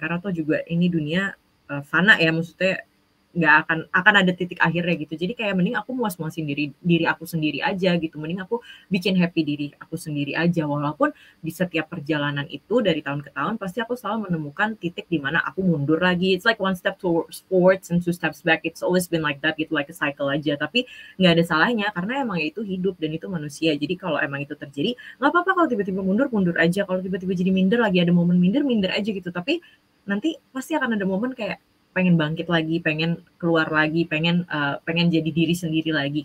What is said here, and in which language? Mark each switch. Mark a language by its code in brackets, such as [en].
[id] Karena tuh juga ini dunia fana ya, maksudnya nggak akan ada titik akhirnya gitu. Jadi kayak mending aku muas-muasin diri aku sendiri aja gitu. Mending aku bikin happy diri aku sendiri aja. Walaupun di setiap perjalanan itu dari tahun ke tahun pasti aku selalu menemukan titik di mana aku mundur lagi. [en] It's like one step forwards and two steps back. It's always been like that gitu, like a cycle aja. [id] Tapi nggak ada salahnya karena emang itu hidup dan itu manusia. Jadi kalau emang itu terjadi nggak apa-apa kalau tiba-tiba mundur aja. Kalau tiba-tiba jadi minder lagi ada momen minder aja gitu. Tapi nanti pasti akan ada momen kayak pengen bangkit lagi, pengen keluar lagi, pengen jadi diri sendiri lagi.